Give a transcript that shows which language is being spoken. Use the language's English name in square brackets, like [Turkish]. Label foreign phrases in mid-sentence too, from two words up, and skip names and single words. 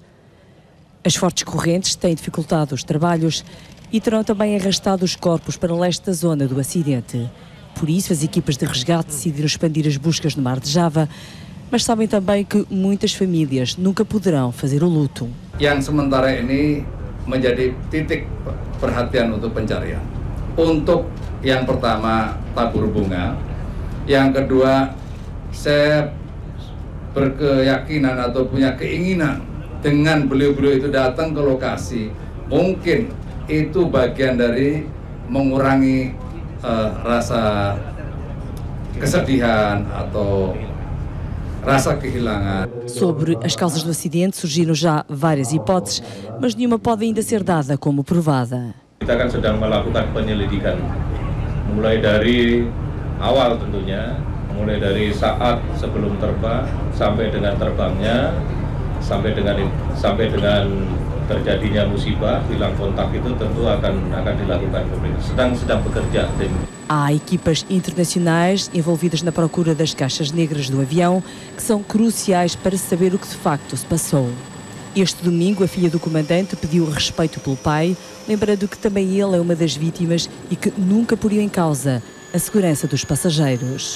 [Portuguese] As fortes correntes têm dificultado os trabalhos e terão também arrastado os corpos para leste da zona do acidente. Por isso, as equipas de resgate decidiram expandir as buscas no mar de Java, mas sabem também que muitas famílias nunca poderão fazer o luto. [Indonesian] Yang sementara ini menjadi titik perhatian untuk pencarian. Untuk yang pertama tabur bunga, yang kedua saya berkeyakinan atau punya keinginan dengan beliau-beliau itu datang ke lokasi, mungkin itu bagian dari mengurangi rasa kesedihan atau rasa kehilangan. [Portuguese] Sobre as causas do acidente surgiram já várias hipóteses, mas nenhuma pode ainda ser dada como provada. [Indonesian] Kita kan sedang melakukan penyelidikan, mulai dari awal tentunya, mulai dari saat sebelum terbang sampai dengan terbangnya, sampai dengan terjadinya musibah, hilang kontak itu tentu akan dilakukan pemeriksaan. Sedang bekerja tim. [Portuguese] Há equipas internacionais envolvidas na procura das caixas negras do avião, que são cruciais para saber o que de facto se passou. Este domingo, a filha do comandante pediu respeito pelo pai, lembrando que também ele é uma das vítimas e que nunca poriam em causa a segurança dos passageiros.